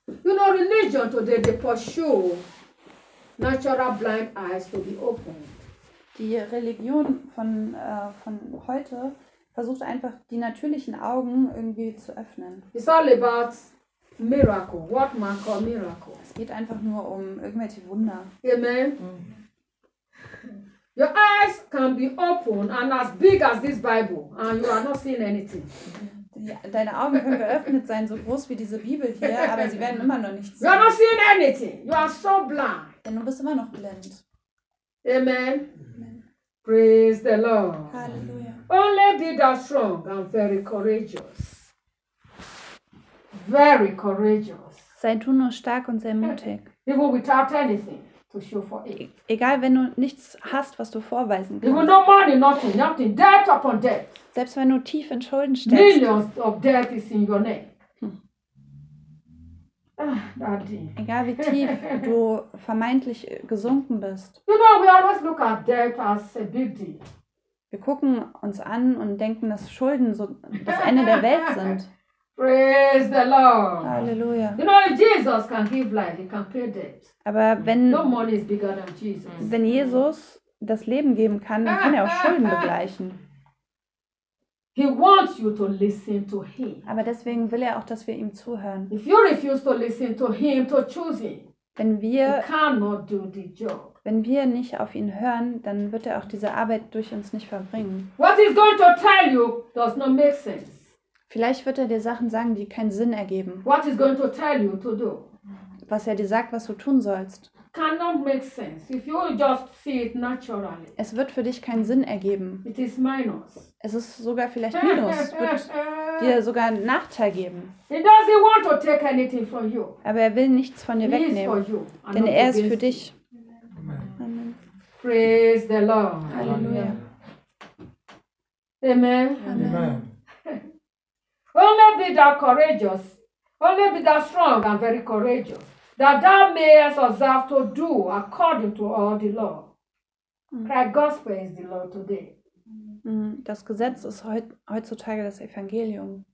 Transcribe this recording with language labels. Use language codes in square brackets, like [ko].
[en] You know, religion today, they pursue natural blind eyes to be opened. [de] Die Religion von heute versucht einfach, die natürlichen Augen irgendwie zu öffnen. [en] It's all about miracle. What man call miracle. [de] Es geht einfach nur um irgendwelche Wunder. [en] Amen. Your eyes can be open and as big as this Bible and you are not seeing anything. [de] Deine Augen können geöffnet sein, so groß wie diese Bibel hier, aber sie werden immer noch nicht sehen. [en] You are not seeing anything. You are so blind. [de] Denn du bist immer noch blind. [en] Amen. Amen. Praise the Lord. [de] Halleluja. [en] Only be thou strong and very courageous. Very courageous. [de] Sei du nur stark und sehr mutig. [en] Even without anything to show for it. [de] Egal, wenn du nichts hast, was du vorweisen kannst. [en] Even no money, nothing, nothing. Debt upon debt. [de] Selbst wenn du tief in Schulden steckst. [en] Millions of debt is in your neck. [de] Egal wie tief du vermeintlich gesunken bist. [en] You know, we always look at debt as a big deal. [de] Wir gucken uns an und denken, dass Schulden so das Ende der Welt sind. [en] Praise the Lord. [de] Halleluja. [en] You know, Jesus can give life, he can pay debt. [de] Aber wenn [en] no money is bigger than Jesus. [de] Wenn Jesus das Leben geben kann, dann kann er auch Schulden begleichen. [en] He wants you to listen to him. [de] Aber deswegen will er auch, dass wir ihm zuhören. [en] If you refuse to listen to him, to choose him, [de] wenn wir, [en] he cannot do the job. [de] Wenn wir nicht auf ihn hören, dann wird er auch diese Arbeit durch uns nicht verbringen. [en] What he's going to tell you does not make sense. [de] Vielleicht wird er dir Sachen sagen, die keinen Sinn ergeben. [en] What he's going to tell you to do. [de] Was er dir sagt, was du tun sollst. [en] Cannot make sense if you just see it naturally. [de] Es wird für dich keinen Sinn ergeben. [en] It is minus. [de] Es ist sogar vielleicht minus. Es wird dir sogar einen Nachteil geben. [en] He doesn't want to take anything from you. [de] Aber er will nichts von dir wegnehmen. [en] He is for you, [de] denn er ist für dich. [en] Amen. Praise the Lord. [de] Halleluja. [en] Amen. Amen. Amen. Only be thou courageous. Only be thou strong and very courageous. That thou mayest observe to do according to all the law. Christ Gospel is the law today. [de] Das Gesetz ist heutzutage das Evangelium.